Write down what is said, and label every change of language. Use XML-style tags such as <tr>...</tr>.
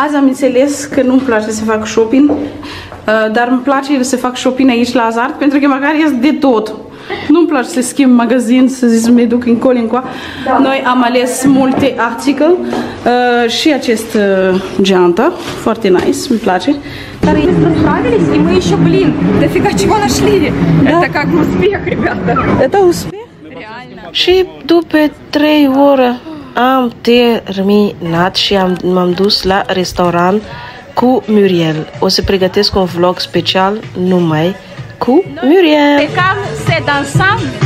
<ro>Azi am înțeles că nu-mi place să fac shopping, dar îmi place să fac shopping aici la Azart, pentru că măcar este de tot. Nu-mi place să schimb magazin, să zic să mă duc încolo încoa. Noi am ales multe articole și acest geantă, foarte nice, îmi place.</ro> <ru>Мы справились, и мы еще, блин, дофига чего нашли. Это как успех, ребята. Это успех? Реально.</ru> <ro>Și după 3 ore am terminat și m-am dus la restaurant cu Muriel. O să pregătesc un vlog special numai cu Muriel. Plecam să dansam.</ro>